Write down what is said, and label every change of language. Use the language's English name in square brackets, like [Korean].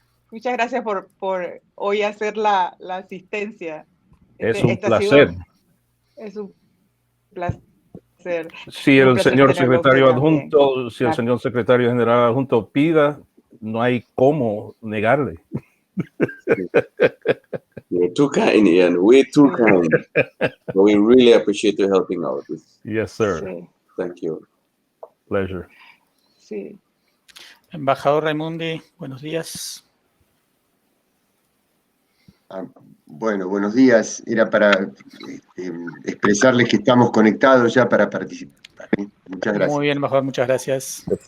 [Spanish] Muchas gracias por hoy hacer la asistencia. Es un placer. Es un placer. Si el señor secretario adjunto, si el señor secretario general adjunto pida, no hay cómo negarle. [English] You're too kind, Ian. Way too kind. But we really appreciate you helping out. Yes, sir. [Spanish] Sí. [English] Thank you. Pleasure. [Spanish] Sí. Embajador Raimundi, buenos días. Bueno, buenos días. Era para expresarles que estamos conectados ya para participar. Muchas gracias. Muy bien, embajador, muchas gracias.